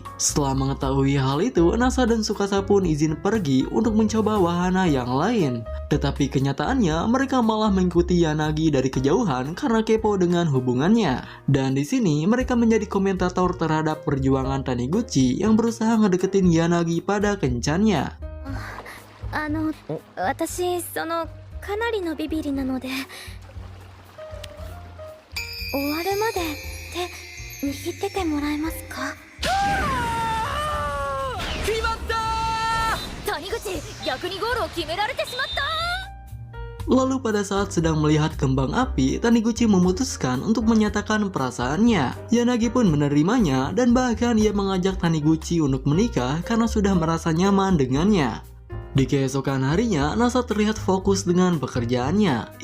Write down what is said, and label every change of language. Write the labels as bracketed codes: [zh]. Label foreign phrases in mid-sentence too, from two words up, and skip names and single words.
[id] Setelah mengetahui hal itu, Nasa dan Tsukasa pun izin pergi untuk mencoba wahana yang lain. Tetapi kenyataannya, mereka malah mengikuti Yanagi dari kejauhan karena kepo dengan hubungannya. Dan di sini, mereka menjadi komentator terhadap perjuangan Taniguchi yang berusaha ngedeketin Yanagi pada kencannya. [ja] 私かなりのビビリなので終わるまで手握っててもらえますか。決まった！谷口、逆にゴールを決められてしまった。 [id] Lalu pada saat sedang melihat kembang api, Taniguchi memutuskan untuk menyatakan perasaannya. Yanagi pun menerimanya dan bahkan ia mengajak Taniguchi untuk menikah karena sudah merasa nyaman dengannya. Di keesokan harinya, Nasa terlihat fokus dengan pekerjaannya.